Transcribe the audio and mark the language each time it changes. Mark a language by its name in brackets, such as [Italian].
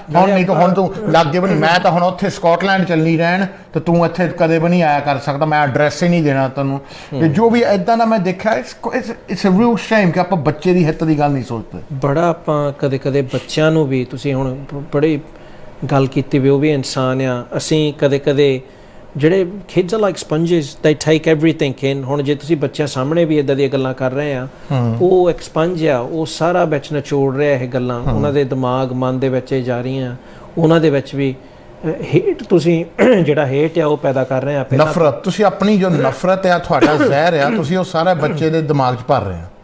[Punjabi] ਹੁਣ ਨਹੀਂ ਤਾਂ ਹੁਣ ਤੂੰ ਲਾਗੇ ਵੀ ਨਹੀਂ, ਮੈਂ ਤਾਂ ਹੁਣ ਉੱਥੇ ਸਕਾਟਲੈਂਡ ਚੱਲਣੀ ਰਹਿਣ ਤੇ ਤੂੰ ਇੱਥੇ ਕਦੇ ਵੀ ਨਹੀਂ ਆਇਆ ਕਰ ਸਕਦਾ, ਮੈਂ ਐਡਰੈਸ ਹੀ ਨਹੀਂ ਦੇਣਾ ਤੈਨੂੰ। ਤੇ ਜੋ ਵੀ ਇੱਦਾਂ ਦਾ ਮੈਂ ਦੇਖਿਆ, [English] it's a real shame [Punjabi] ਕਿ ਆਪਾਂ ਬੱਚੇ ਦੀ ਹਿੱਤ ਦੀ ਗੱਲ ਨਹੀਂ ਸੋਚਦੇ। ਬੜਾ ਆਪਾਂ ਕਦੇ ਬੱਚਿਆਂ ਨੂੰ ਵੀ, ਤੁਸੀਂ ਹੁਣ ਬੜੀ ਗੱਲ ਕੀਤੀ ਵੀ ਉਹ ਵੀ ਇਨਸਾਨ ਆ, ਅਸੀਂ ਕਦੇ ਜਿਹੜੇ [English] kids are like sponges, they take everything in. [Punjabi] ਹੁਣ ਜੇ ਤੁਸੀਂ ਬੱਚਿਆਂ ਸਾਹਮਣੇ ਵੀ ਇਦਾਂ ਦੀਆਂ ਗੱਲਾਂ ਕਰ ਰਹੇ ਆ, ਉਹ ਇੱਕ ਸਪੰਜ ਆ, ਉਹ ਸਾਰਾ ਵਿੱਚ ਨਿਚੋੜ ਰਿਹਾ ਇਹ ਗੱਲਾਂ, ਉਹਨਾਂ ਦੇ ਦਿਮਾਗ ਮਨ ਦੇ ਵਿੱਚ ਇਹ ਜਾ ਰਹੀਆਂ, ਉਹਨਾਂ ਦੇ ਵਿੱਚ ਵੀ ਹੇਟ, ਤੁਸੀਂ ਜਿਹੜਾ ਹੇਟ ਆ ਉਹ ਪੈਦਾ ਕਰ ਰਹੇ ਆ, ਨਫ਼ਰਤ, ਤੁਸੀਂ ਆਪਣੀ ਜੋ ਨਫ਼ਰਤ ਆ, ਤੁਹਾਡਾ ਜ਼ਹਿਰ ਆ, ਤੁਸੀਂ ਉਹ ਸਾਰਾ ਬੱਚੇ ਦੇ ਦਿਮਾਗ 'ਚ ਭਰ ਰਹੇ ਆ।